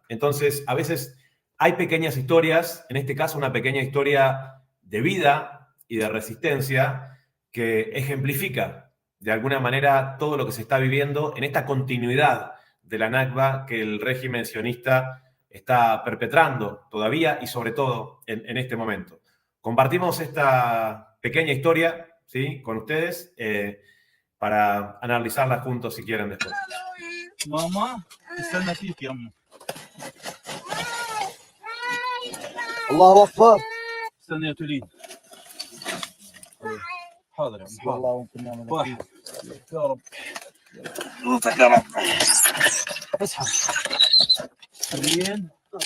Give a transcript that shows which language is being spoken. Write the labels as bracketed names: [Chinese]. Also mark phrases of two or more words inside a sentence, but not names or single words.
[Spanish] Entonces, a veces hay pequeñas historias, en este caso una pequeña historia de vida y de resistencia que ejemplifica de alguna manera todo lo que se está viviendo en esta continuidad de la Nakba que el régimen sionista está perpetrando todavía y sobre todo en este momento. Compartimos esta pequeña historia, ¿sí?, con ustedes para analizarla juntos si quieren después. Mamá, [Arabic] استنى فيك يا أمي. الله أكبر. استنى يا توليد. حاضر يا عم. حسبي الله ونعم الوكيل. واحد. يا رب. صوتك يا رب. اصحى. تولين.